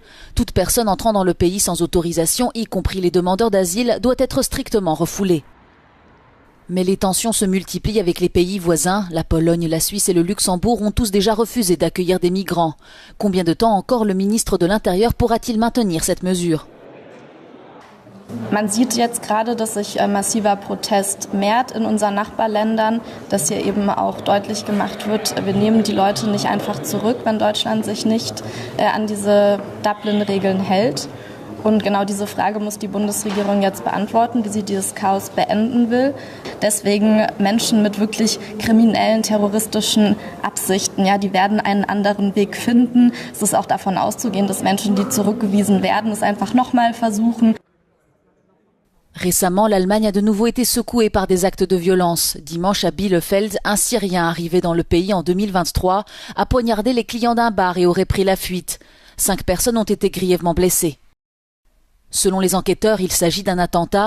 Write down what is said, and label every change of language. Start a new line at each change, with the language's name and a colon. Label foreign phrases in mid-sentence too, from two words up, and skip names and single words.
French: Toute personne entrant dans le pays sans autorisation, y compris les demandeurs d'asile, doit être strictement refoulée. Mais les tensions se multiplient avec les pays voisins. La Pologne, la Suisse et le Luxembourg ont tous déjà refusé d'accueillir des migrants. Combien de temps encore le ministre de l'Intérieur pourra-t-il maintenir cette mesure ?
German: Man sieht jetzt gerade, dass sich massiver Protest mehrt in unseren Nachbarländern, dass hier eben auch deutlich gemacht wird, wir nehmen die Leute nicht einfach zurück, wenn Deutschland sich nicht an diese Dublin-Regeln hält. Und genau diese Frage muss die Bundesregierung jetzt beantworten, wie sie dieses Chaos beenden will. Deswegen Menschen mit wirklich kriminellen, terroristischen Absichten, ja, die werden einen anderen Weg finden. Es ist auch davon auszugehen, dass Menschen, die zurückgewiesen werden, es einfach nochmal versuchen.
French: Récemment, l'Allemagne a de nouveau été secouée par des actes de violence. Dimanche à Bielefeld, un Syrien arrivé dans le pays en 2023 a poignardé les clients d'un bar et aurait pris la fuite. 5 personnes ont été grièvement blessées. Selon les enquêteurs, il s'agit d'un attentat.